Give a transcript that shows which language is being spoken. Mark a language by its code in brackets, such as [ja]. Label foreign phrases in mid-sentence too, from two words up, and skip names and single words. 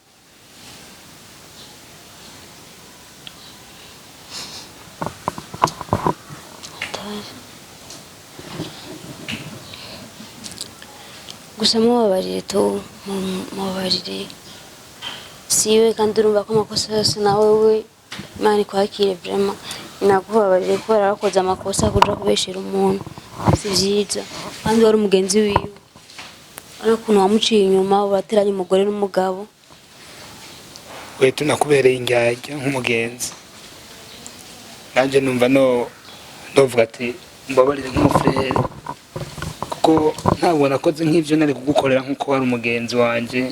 [rn] Gusa mubabarire siwe kandi urumva ko amakosa yose nawe we Imana ikwakire vraiment nakubabarire ko yarakoze amakosa kuja kubeshera umuntu si vyiza kandi wari umugenzi wiwe arakuntu wamuciye inyuma urateranye umugore n'umugabo. Wetu nakubereye injyajya nk'umugenzi nanje numva novuga ati mbabarire nk'umufrere kuko ntabwo nakoze nk'ivyo nari kugukorera nk'uko wari umugenzi wanje.